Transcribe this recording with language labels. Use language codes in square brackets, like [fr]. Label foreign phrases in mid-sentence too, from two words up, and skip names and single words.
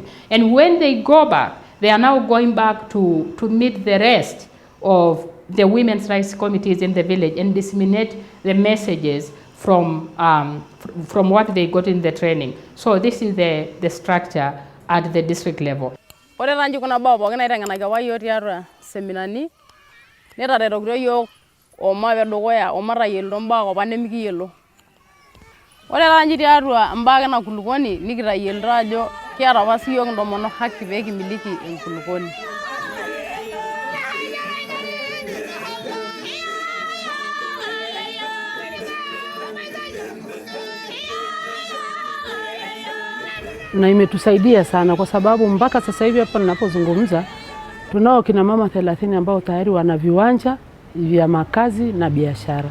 [en] And when they go back, they are now going back to meet the rest of the women's rights committees in the village and disseminate the messages from what they got in the training. So this is the structure at the district level. [mas] Ore tanji kuna baa pookin naitengenaki apa yiok tiatua seminani netaretokito yiok omape dukuya omatayiolito mbaa apa nemikiyiolo. Ore tanji tiatua mbaa ena kulukoni nikitayiolito ajo kiata apa siyiok ntomonok haki pee kimiliki enkulukoni. [sw] Na imetusaidia sana kwa sababu mpaka sasa hivi hapa ninapozungumza tunao kina mama 30 ambao tayari wana viwanja vya makazi na biashara.